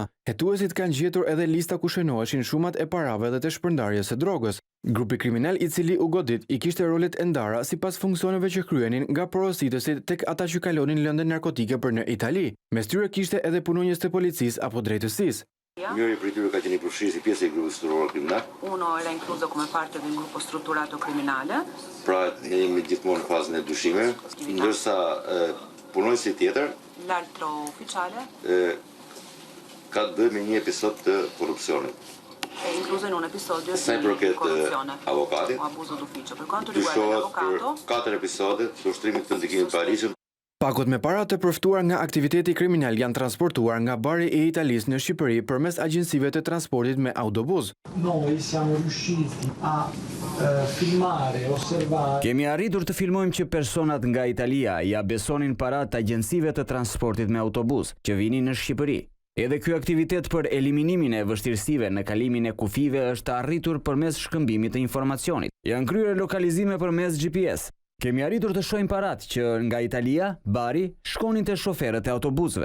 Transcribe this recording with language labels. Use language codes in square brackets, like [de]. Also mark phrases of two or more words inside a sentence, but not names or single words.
[sq] Hetuesit kanë gjetur edhe lista ku shënoheshin shumat e parave dhe të shpërndarjes së drogës. Grupi kriminal i cili u godit i kishte rolet e ndara sipas funksioneve që kryenin nga porositësit tek ata që kalonin lëndë narkotike për në Itali. Mes tyre kishte edhe punonjës të policisë apo drejtësisë. Njëri prej tyre ka qenë përfshirë si pjesë e grupit [it] strutturato criminale. Uno era incluso come parte del gruppo strutturato criminale. [sq] Pra jemi gjithmonë në fazën e dyshimeve, ndërsa punonjësi tjetër, [it] l'altro ufficiale, [sq] ka të bëjë me një episod të korrupsionit. [it] è incluso in un episodio [sq] Sa i [it] di [sq] përket [it] corruzione [sq] avokatit, [it] o abuso d'ufficio. Per quanto riguarda l'avvocato, [sq] dyshohet për 4 episode të ushtrimit të ndikimit paligjshëm. Pakot me para të përftuar nga aktiviteti kriminal janë transportuar nga bari i Italisë në Shqipëri përmes agjensive të transportit me autobus. [it] Noi siamo riusciti a filmare, osservare. [sq] Kemi arritur të filmojmë që personat nga Italia ja besonin parat agjensive të transportit me autobus që vinin në Shqipëri. Edhe ky aktivitet për eliminimin e vështirësive në kalimin e kufive është arritur përmes shkëmbimit të informacionit. Janë kryer lokalizime përmes GPS. Kemi arritur të shohim parat që nga Italia, bari, shkonin të shoferët e autobusëve.